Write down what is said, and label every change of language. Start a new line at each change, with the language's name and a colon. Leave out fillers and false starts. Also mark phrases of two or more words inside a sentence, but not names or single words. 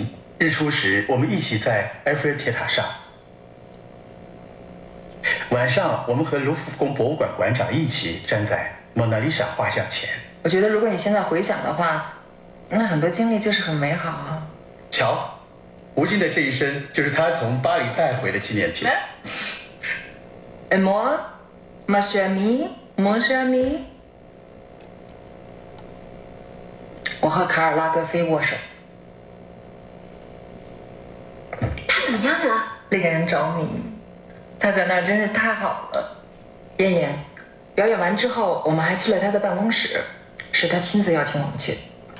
Chinese: 日出时，我们一起在埃菲尔铁塔上；晚上，我们和卢浮宫博物馆馆长一起站在蒙娜丽莎画像前。我觉得，如果你现在回想的话，那很多经历就是很美好啊。瞧，吴京的这一身就是他从巴黎带回的纪念品。
French: Et moi, ma chère amie, mon cher ami。
Chinese: 我和卡尔拉格菲握手。他怎么样了？令人着迷。他在那儿真是太好了。燕燕，表演完之后，我们还去了他的办公室，是他亲自邀请我们去的。